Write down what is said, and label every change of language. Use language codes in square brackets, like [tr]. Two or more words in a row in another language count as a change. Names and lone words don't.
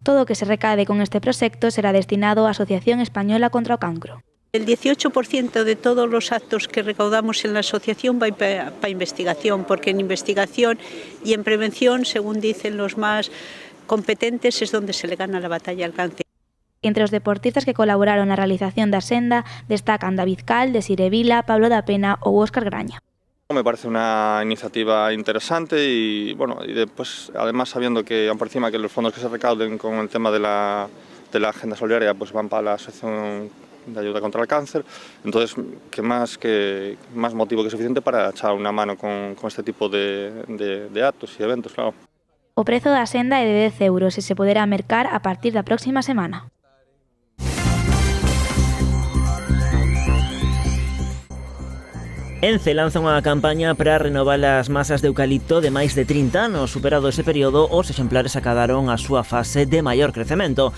[gl] Todo o que se recade con este proxecto será destinado á Asociación Española contra o Cancro. [es] El 18% de todos los actos que recaudamos en la asociación va para investigación, porque en investigación y en prevención, según dicen los más competentes, es donde se le gana la batalla al cáncer. [gl] Entre os deportistas que colaboraron na realización da senda destacan David Cal, Desire Vila, Pablo da Pena ou Óscar Graña. [es] Me parece una iniciativa interesante y bueno, y después además sabiendo que por encima que los fondos que se recauden con el tema de la agenda solidaria pues van para la asociación de ayuda contra el cáncer, entonces qué más motivo que suficiente para echar una mano con este tipo de actos y eventos, claro. [gl] O prezo da senda é de 10 euros e se poderá mercar a partir da próxima semana. Ence lanza unha campaña para renovar as masas de eucalipto de máis de 30 anos. Superado ese período, os exemplares acadaron a súa fase de maior crecemento.